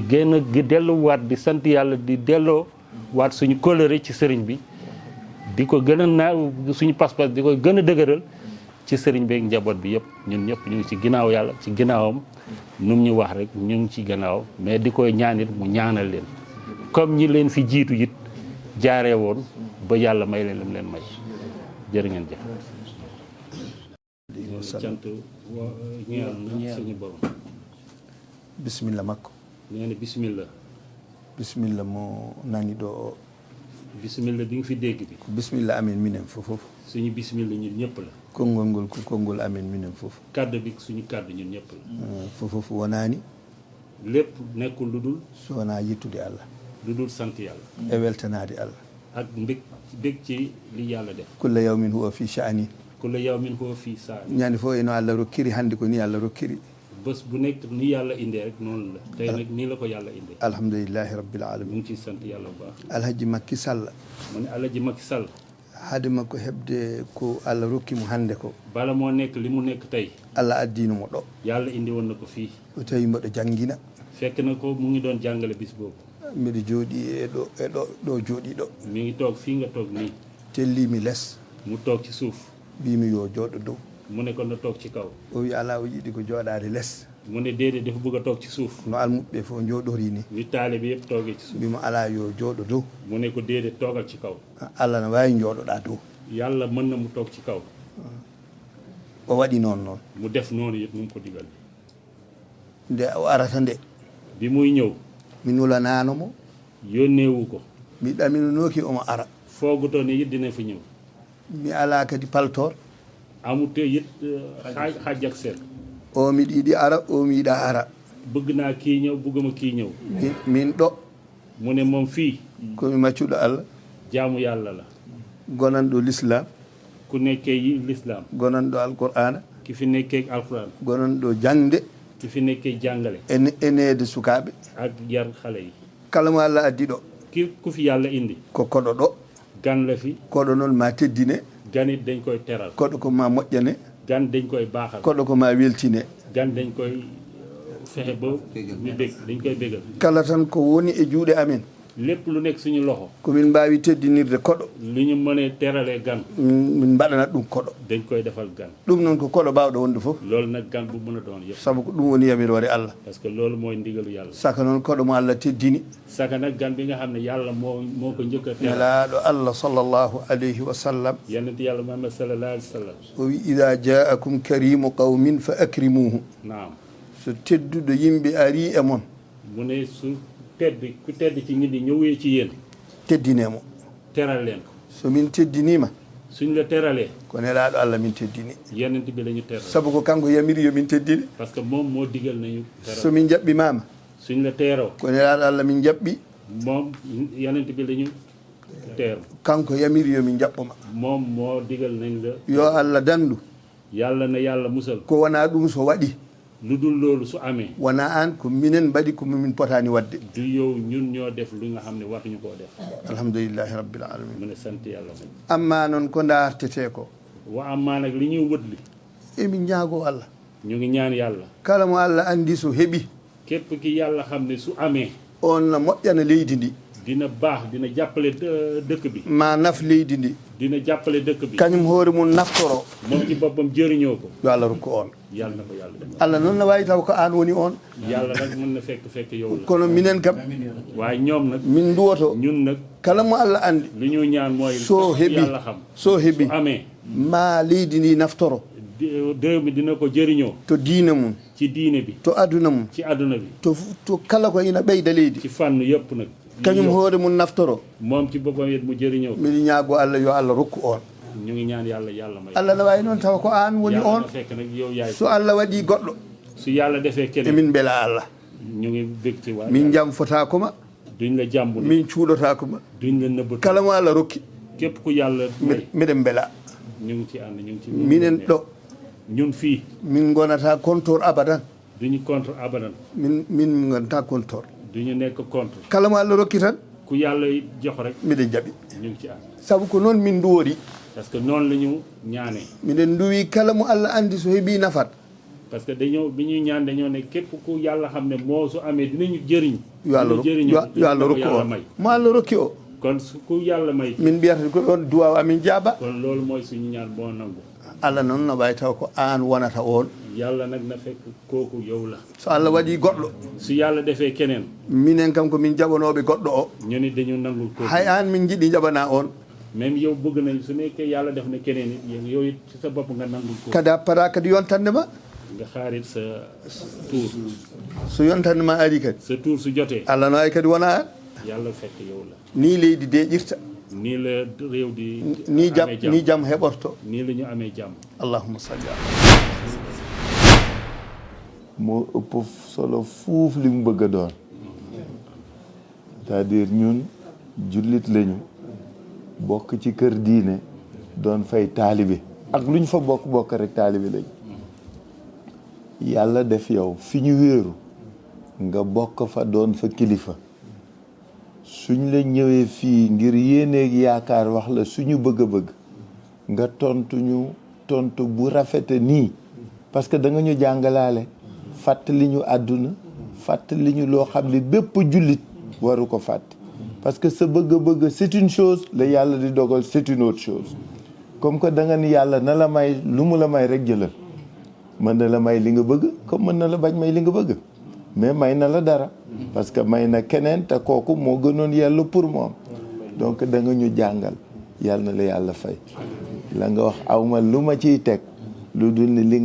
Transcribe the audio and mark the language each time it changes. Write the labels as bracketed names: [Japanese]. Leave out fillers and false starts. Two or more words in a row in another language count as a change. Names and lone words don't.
[Wolof] gën a delluwaat di sant yàlla di delloo waat suñu kóllëre ci sëriñ bi di ko gën a suñu pas-pas di ko gën a dëgëral ci sëriñ beeg njaboot bi yëpp ñun ñëpp ñu ngi ci ginnaaw yàlla ci ginnaawam nu mu ñu wax rek ñu ngi ci ginnaaw mais di koy ñaan it mu ñaanal leen comme ñi leen fi jiitu it jaaree woon ba yàlla may leen lim leen may jërë ngeen jëf. cant ñeel na suñu borom. [Fula] bisimilla makko. [Wolof] nee na bismillah. [Fula] bisimilla mo nani ɗo o. [Wolof] bismillah bi nga fi dégg bi. [Fula] ko bisimilla amin minen fof. [Wolof] suñu bismillah ñun ñëpp la. [Fula] konngol ngol ko konngol amin minen fof. [Wolof] kàddu bi suñu kàddu ñun ñëpp la. [Fula] fof wonaani. [Wolof] lépp nekkul lu dul. [Fula] so wonaa yettude allah. [Wolof] lu dul sant yàlla. [Fula] e weltanaade allah. [Wolof] ak mbég ci li yàlla def. [Arabic] كل يوم هو في شأن. كل يوم هو في شأن. [Fula] ñande fof eno allah rokkiri hannde ko ni allah rokkiri. [Wolof] bés bu nekk ni yàlla indee rek noonu la tey nag nii la ko yàlla indee. [Arabic] الحمد لله رب mu العالمين. [Wolof] ngi ciy sant yàlla bu baax. alhaji Macky Sall. mu ne Alhaji Macky Sall. [Fula] hade makko heɓde ko allah rokkimo hannde ko. [Wolof] bala moo nekk li mu nekk tey. [Fula] allah addino mo ɗo. [Wolof] yàlla indi woon na ko fii. [Fula] o tawi mboɗo janngina. [Wolof] fekk na ko mu ngi doon jàngale bis boobu. [Fula] mbiɗo jooɗi ɗo jooɗi ɗo. [Wolof] mi ngi toog fii nga toog nii. [Fula] tellimi less. [Wolof] mu toog ci suuf. [Fula] mbimi yo jooɗo dow. [Wolof] mu ne ko na toog ci kaw. [Fula] o wi ala o yiɗi ko jooɗaade less. [Wolof] mu ne déedéet dafa bëgg a toog ci suuf. [Fula] no almuɓe fof jooɗori ni. [Wolof] wi taale bi yëpp toogee ci suuf. [Fula] mbimo ala yo jooɗo dow. [Wolof] mu ne ko déedéet toogal ci kaw. [Fula] allah no waawi jooɗoɗaa dow. [Wolof] yàlla mën na mu toog ci kaw. [Fula] o waɗi noon noon. [Wolof] mu def noonu yëpp mu ko digal. [Fula] nde o arata nde. [Wolof] bi muy ñëw. [Fula] mi nulanaano mo. [Wolof] yónneewu ko. [Fula] mi ɗaminanooki omo ara. [Wolof] foogutoo ne it dina fi ñëw. [Fula] mi alaa kadi paltoor. [Wolof] amute it xaaj ak seen. [Fula] o miɗa yiɗi ara o mi yiɗa ara. [Wolof] bëgg naa kii ñëw bëgguma kii ñëw. [Fula] min ɗo. [Wolof] mu ne moom fii. [Fula] komi maccuɗo allah. [Wolof] jaamu yàlla la. [Fula] gonanɗo l'islam. [Wolof] ku nekkee yi l'islam. [Fula] gonanɗo alqur'ana. [Wolof] ki fi nekkee alquran. [Fula] gonanɗo jangde. [Wolof] ki fi nekkee jàngale. [Fula] eneede sukaaɓe. [Wolof] ak yar xale yi. [Fula] kala mo allah addi ɗo. [Wolof] ku fi yàlla indi. [Fula] ko koɗo ɗo. [Wolof] gan la fi. [Fula] koɗo noon ma teddine. [Wolof] gan it dañ koy teral. [Fula] koɗo ko ma moƴƴane. [Wolof] gan dañ koy baaxal. [Fula] koɗo ko ma weltine. [Wolof] gan dañ koy fexe ba ñu bég dañ koy bégal. [Fula] kala tan ko woni e juuɗe amen. [Wolof] lépp lu nekk suñu loxo. [Fula] komin mbawi teddinirde koɗo. [Wolof] lu ñu mënee teralee gan. [Fula] min mbaɗanat ɗum koɗo. [Wolof] dañ koy defal gan. [Fula] ɗum noon ko koɗo bawɗo wonde fof. [Wolof] loolu nag gan bu mën a doon yëpp. [Fula] sabu ko ɗum woni yamirore allah. [French] parce que [Wolof] loolu mooy ndigalu yàlla. [Fula] saka noon koɗo mo allah teddini. [Wolof] saka nag gan bi nga xam ne yàlla moo ko njëkk a teral. [Fula] nelaɗo allah [Arabic] صلى الله عليه وسلم. [Wolof] yonent yàlla Muhammad [Arabic] صلى الله عليه وسلم. [Fula] o wi [Arabic] إذا جاءكم كريم قوم فأكرموه. [Wolof] naam. [Fula] so so tedduɗo yimɓe ari e mon [Wolof] mu ne su ku tedd ci nit ñi ñëwee ci yéen [Fula] teddinemo [Wolof] teral leen ko [Fula] somin teddinima [Wolof] suñ la teralee [Fula] ko nelaɗo Allah min teddini [Wolof] yenent bi la ñu teral [Fula] sabu ko kanko yamiri yomin teddini [French] parce que [Wolof] moom moo digal nañu teral [Fula] somin jaɓɓimama [Wolof] suñ la teeroo [Fula] ko nelaɗo Allah min jaɓɓi [Wolof] moom yenent bi la ñu teeru [Fula] kanko yamiri yomin jaɓɓoma [Wolof] moom moo digal nañ la [Fula] yo Allah dandu [Wolof] yàlla na yàlla musal [Fula] ko wona ɗum so waɗi [Wolof] lu dul loolu su amee [Fula] wona an ko minen mbaɗi ko min potani wadde [Wolof] du yow ñun ñoo def lu nga xam ne wartuñu koo def [Arabic] الحمد لله رب العالمين [Wolof] mu ne sant yàlla moom [Fula] amma noon ko dartete ko [Wolof] wa amma nag li ñuy wëtli [Fula] emin ñaago Allah [Wolof] ñu ngi ñaan yàlla [Fula] kala mo Allah andi so heeɓi [Wolof] képp ki yàlla xam ne su amee [Fula] on no moƴƴana leydi ndi [Wolof] dina baax dina jàppale dëkk bi [Fula] ma naf leydi ndi [Wolof] dina jàppale dëkk bi [Fula] kañum hoore mum naftoro [Wolof] moom ci boppam jëriñoo ko [Fula] yo Allah rokku on [Wolof] yàlla na ko yàlla def [Fula] Allah noon no wawi taw ko an woni on [Wolof] yàlla nag mën na fekk yow la [Fula] kono minen kam [Wolof] waaye ñoom nag [Fula] min duwoto [Wolof] ñun nag [Fula] kala mo Allah andi [Wolof] li ñu ñaan mooy [Fula] so heeɓi [Wolof] yàlla xam [Fula] so heeɓi [Wolof] su amee [Fula] ma leydi ndi naftoro [Wolof] réew mi dina ko jëriñoo [Fula] to diine mum [Wolof] ci diine bi [Fula] to aduna mum [Wolof] ci àdduna bi [Fula] to kala ko ina ɓeyda leydi [Wolof] ci fànn yëpp nag [Fula] kañum hoore mum naftoro [Wolof] moom ci boppam it mu jëriñoo ko [Fula] miɗi ñaago Allah yo Allah rokku on [Wolof] ñu ngi ñaan yàlla may [Fula] Allah no wawi noon tawa ko an woni [Wolof] yàlla [Fula] on [Wolof] na fekk nag yow yaay [Fula] so Allah waɗi goɗɗo [Wolof] su yàlla defee keneen [Fula] emin beela Allah [Wolof] ñu ngi bég ci waa [Fula] min jamfotakoma [Wolof] duñ la jàmbu [Fula] min cuuɗotakoma [Wolof] duñ la nëbb [Fula] kala mo Allah rokki [Wolof] képp ku yàlla may [Fula] miɗen beela [Wolof] ñu ngi ci ànd ñu ngi ci [Fula] minen ɗo [Wolof] ñun fii [Fula] min gonata compteur abadan [Wolof] duñu contre abadan [Fula] min gonata compteur [Wolof] duñu nekk contre [Fula] kala mo Allah rokki tan [Wolof] ku yàlla jox rek [Fula] miɗen jaɓi [Wolof] ñu ngi ci ànd [Fula] saabu ko noon min duwori [French] parce que [Wolof] noonu la ñu ñaanee [Fula] miɗen duwi kala mo Allah andi so heeɓi nafat [French] parce que [Wolof] dañoo bi ñuy ñaan dañoo ne képp ku yàlla xam ne moo su amee dinañu jëriñ [Fula] yo Allah rokku o [Wolof] may [Fula] mo Allah rokki o [Wolof] kon su ku yàlla may [Fula] min mbiyata ko ɗon duwaw amin jaaba [Wolof] kon loolu mooy suñu ñaan boo nangu [Fula] Allah noon no wawi taw ko an wonata on [Wolof] yàlla nag na fekk kooku yow la [Fula] so Allah waɗi goɗɗo [Wolof] su yàlla defee keneen [Fula] minen kam ko min jaɓanoɓe goɗɗo o [Wolof] ñu ni dañu nangul kooku [Fula] hay an min jiiɗi jaɓana on [Wolof] même yow bëgg nañ su nekkee yàlla def na keneen it yow it ci sa bopp nga nangul kooku [Fula] kadi appara kadi yontande ma [Wolof] nga xaarit sa tour [Fula] so yontande ma ari kadi [Wolof] sa tour su jotee [Fula] Allah no wawi kadi wona an [Wolof] yàlla fekk yow la [Fula] ni leydi deƴirta [Wolof] nii la réew di [Fula] ni jaam heɓorto [Wolof] nii la ñu amee jàmm [Arabic] اللهم صل على [Wolof] moo ëpp solo fuuf li mu bëgg a doon [French] c'est-à-dire [Wolof] ñun jullit lañu bokk ci kër diine doon fay taalibe ak lu ñu fa bokk rek taalibe lañu yàlla def yow fi ñu wéeru nga bokk fa doon fa kilifa suñ la ñëwee fii ngir yéeneeg yaakaar wax la suñu bëgg-bëgg nga tontu bu rafete nii [French] parce que [Wolof] da nga ñu jàngalaale fàttali ñu àdduna fàttali ñu loo xam ne bépp jullit waru ko fàtte [French] parce que [Wolof] sa bëgg-bëgg [French] c'est une chose [Wolof] la yàlla di dogal [French] c'est une autre chose comme que [Wolof] da nga ni yàlla na la may lu mu la may rek jëlal mën na la may li nga bëgg comme mën na la bañ may li nga bëgg mais may na la dara parce que may na keneen te kooku moo gënoon yàlla pour moom donc da nga ñu jàngal yàlla na la yàlla fay la nga wax awma lu ma ciy teg lu dul ni li